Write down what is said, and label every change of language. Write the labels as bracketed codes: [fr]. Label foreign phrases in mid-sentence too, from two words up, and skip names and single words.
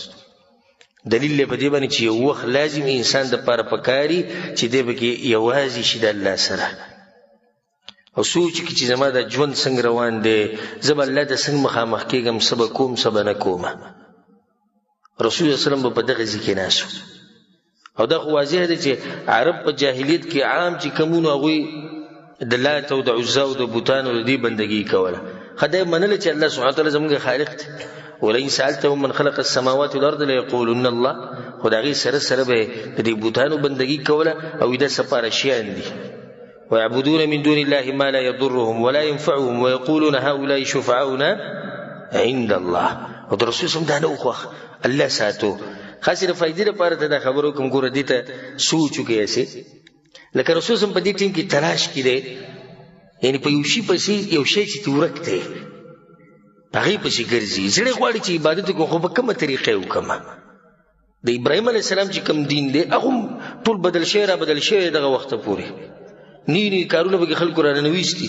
[ps] دلیل یې په دې باندې چې یو وخت لازم انسان دپاره پکاري چې دی پکې یوازې شي د الله سره او سوچ کړي چې زما دا ژوند څنګه روان دی، زه به الله ته څنګه مخامخ کېږم، څه به کوم څه به نه کومه. رسول الله وسلم به په دغه ځای کې ناست و. او دا خو واضح دی چې عرب په جاهلیت کې عام چې کومونو هغوی د لات او د عزا او د بوتانو د دې بندګي کوله. ښه دا یې منله چې الله سبحانه وتعالی زموږ خالق دی. [ar] ولئن سألتهم من خلق السماوات والارض ليقولن الله. [ps] خو د هغې سره سره به د دې بوتانو بندګي کوله او دا سپاره شیان دي. [ar] ويعبدون من دون الله ما لا يضرهم ولا ينفعهم ويقولون هؤلاء شفعاؤنا عند الله. [ps] او د رسول صلی الله علیه وسلم دا نه وخوښ الله ساتو. خاصې د فایدې لپاره ته دا خبره وکړم، ګوره دې ته سوچ وکړئ هسې لکه رسول صلی الله علیه وسلم په دې ټیم کې تلاش کې دی، یعنې په یو شي پسې یو شی چې ته ورک دی په هغې پسې ګرځي. زړه غواړي چې عبادت وکړو خو په کومه طریقه یې وکړمه. د ابراهیم علیه السلام چې کوم دین دی هغه ټول بدل شوی را بدل شوی دغه وخته پورې نوي نوي کارونه پکې خلکو را ننویستي.